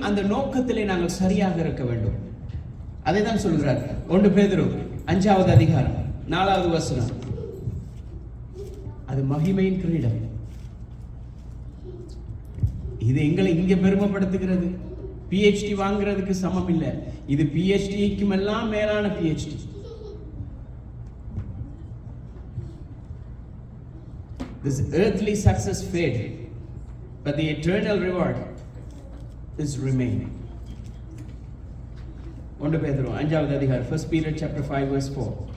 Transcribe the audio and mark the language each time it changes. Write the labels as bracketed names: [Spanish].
[Tamil] அந்த நோக்கத்திலே நாங்கள் சரியாக இருக்க வேண்டும். அதை தான் சொல்கிறார் 1 பேதுரு 5வது அதிகாரம் 4வது வசனம். அது மகிமையின் கிரீடம். இது எங்களை இங்க பெருமைப்படுத்துகிறது. PhD வாங்குறதுக்கு சமம் இல்லை. இது PhDக்கும் எல்லாம் மேலான PhD. [English] This earthly success fade, but the eternal reward is remaining. [Tamil] 1 பேதுரு 5வது அதிகாரம் [English] 1 Peter chapter 5 verse 4.